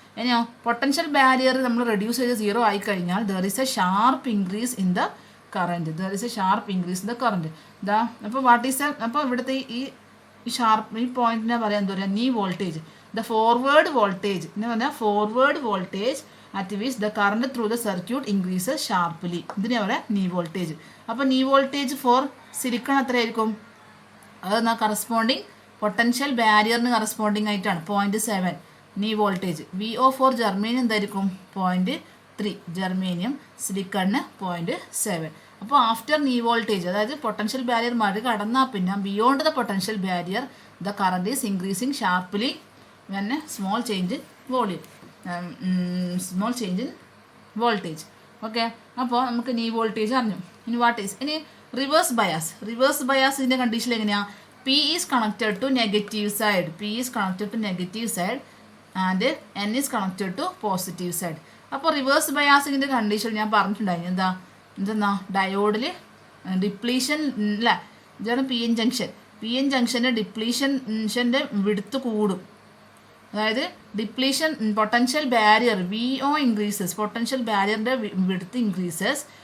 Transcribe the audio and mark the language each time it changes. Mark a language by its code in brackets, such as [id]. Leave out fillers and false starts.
[ml] ഇനിയോ potential barrier നമ്മൾ reduce ചെയ്ത് സീറോ ആയി കഴിഞ്ഞാൽ [en] There is a sharp increase in the current. There is a sharp increase in the current. [ml] അപ്പോൾ what is അപ്പോൾ ഇവിടുത്തെ ഈ ഷാർപ്പ് ഈ പോയിന്റിനെ പറയാൻ എന്താ പറയുക? Knee voltage. [en] The forward voltage [ml] എന്ന് പറഞ്ഞാൽ forward voltage [en] at which the current through the circuit increases sharply. [ml] ഇതിനെ പറയാം നീ വോൾട്ടേജ്. അപ്പോൾ നീ വോൾട്ടേജ് ഫോർ സിലിക്കൺ എത്രയായിരിക്കും? അത് കറസ്പോണ്ടിങ് പൊട്ടൻഷ്യൽ ബാരിയറിന് കറസ്പോണ്ടിങ് ആയിട്ടാണ് 0.7 knee voltage. VO four germanium എന്തായിരിക്കും? 0.3. ജർമേനിയം, സിലിക്കണിന് 0.7. അപ്പോൾ ആഫ്റ്റർ നീ വോൾട്ടേജ്, അതായത് പൊട്ടൻഷ്യൽ ബാരിയർ മറികടന്നാൽ പിന്നെ [en] Beyond the potential barrier the current is increasing sharply when small change in volume, small change in voltage. [ml] Okay, അപ്പോൾ നമുക്ക് knee voltage അറിഞ്ഞു. ഇനി what is, ഇനി reverse bias. Reverse ബയാസിൻ്റെ condition എങ്ങനെയാണ്? [en] P is connected to negative side. P is connected to negative side and N is connected to positive side. [ml] അപ്പോൾ reverse ബയാസിങ്ങിൻ്റെ condition ഞാൻ പറഞ്ഞിട്ടുണ്ടായിരുന്നു. എന്തെന്നാ ഡയോഡിൽ ഡിപ്ലീഷൻ അല്ല, ഇതാണ് P N junction. P N ജംഗ്ഷൻ്റെ ഡിപ്ലീഷൻ്റെ വിടുത്ത് കൂടും. അതായത് depletion potential barrier VO increases, potential ബാരിയറിൻ്റെ വിടുത്ത് ഇൻക്രീസസ്.